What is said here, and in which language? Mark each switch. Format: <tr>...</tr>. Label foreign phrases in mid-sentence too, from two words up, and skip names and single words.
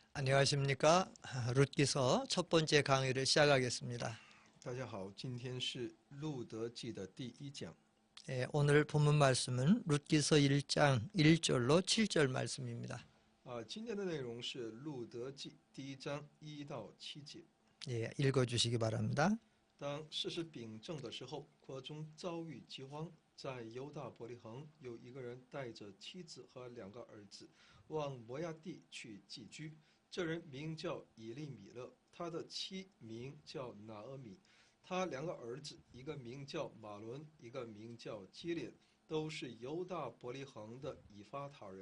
<ko>안녕하십니까. 룻기서 첫 번째 강의를 시작하겠습니다.</ko> <zh>大家好，今天是路德记的第一讲。</zh> <ko>오늘 본문 말씀은 룻기서 1장 1절로 7절 말씀입니다.</ko> <zh>今天的内容是路德记第一章1到7节。</zh> <ko>읽어주시기 바랍니다.</ko> <zh>当事实秉正的时候，国中遭遇饥荒，在犹大伯利恒有一个人带着妻子和2个儿子往摩押地去寄居。这人名叫以利米勒，他的妻名叫拿俄米，他2个儿子，一个名叫马伦，一个名叫基列，都是犹大伯利恒的以法他人。</zh>